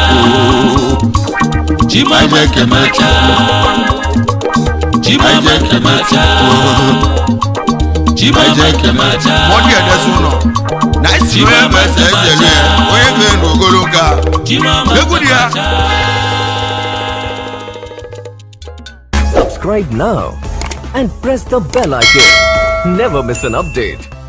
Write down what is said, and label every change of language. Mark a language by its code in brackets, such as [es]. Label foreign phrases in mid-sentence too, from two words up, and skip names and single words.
[ig] Chukwu. Chimamanda Macha. Chimamanda Macha. Chimamanda Macha. Mọdụ ya desi ụlọ. Na isi onye bụ eze, eze elu ya. Onye bụ elu ogolo nke a. Chimamanda Egwu dị ya. Macha. [en] Subscribe now and press the bell icon. Never miss an update.